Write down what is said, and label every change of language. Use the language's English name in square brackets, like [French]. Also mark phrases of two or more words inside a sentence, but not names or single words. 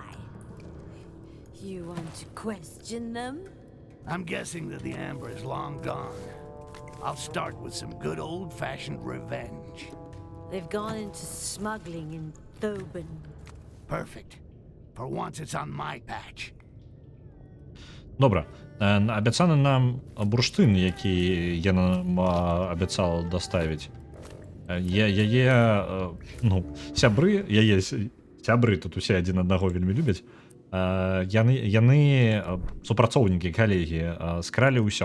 [English] You want to question them? I'm guessing that the amber is long gone. I'll start with some good old-fashioned revenge. They've gone into smuggling in Thoban. Perfect. For once it's on my patch. [Belarusian] Добра. Абяцаны нам бурштын, які я нам абяцал даставіць. Яе, ну, сябры, яе сябры тут усе адзін аднаго вельмі любяць. Яны супрацоўнікі, калегі, скралі ўсё.